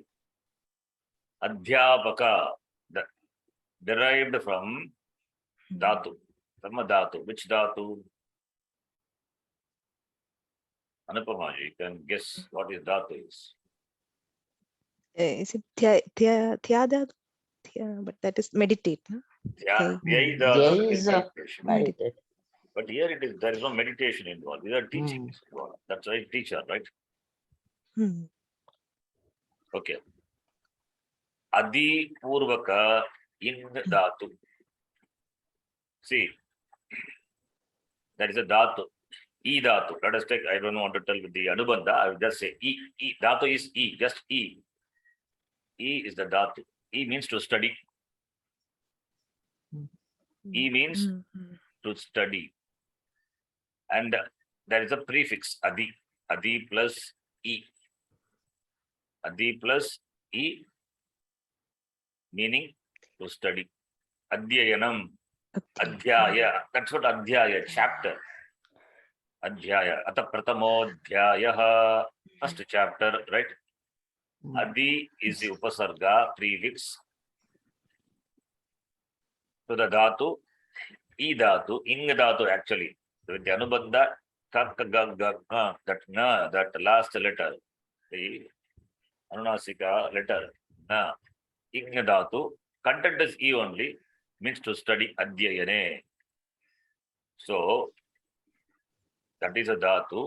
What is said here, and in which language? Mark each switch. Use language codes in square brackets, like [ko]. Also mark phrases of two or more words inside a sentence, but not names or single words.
[en] Adhyapaka, derived from dhatu. From a dhatu. Which dhatu? Anupama, you can guess what is dhatu is. Is it Dhyadatu? But that is meditate. No? Dhya Dhya dhatu is is meditation. meditate. But here it is, there is no meditation involved. These are teachings involved. That's why teacher, right? Hmm. Okay. [sa] Adi Purvaka [en] in dhatu. See, that is a dhatu. E dhatu. Let us take, I don't want to tell with the Anubandha. I will just say E. E. Dhatu is E, just E. E is the dhatu. E means to study. E means to study. And there is a prefix, Adi. Adi plus E. Adi plus E, meaning to study. [sa] Adhyayanam. Adhyaya. [en] That's what Adhyaya, chapter. [sa] Adhyaya. Ata pratamodhyayaha. [en] First chapter, right? Adi is the upasarga, prefix to the dhatu. E dhatu, ing dhatu actually. With the anubandha, that last letter, the anunasika letter, na, ing dhatu, content is E only, means to study adhyayane. So, that is a dhatu.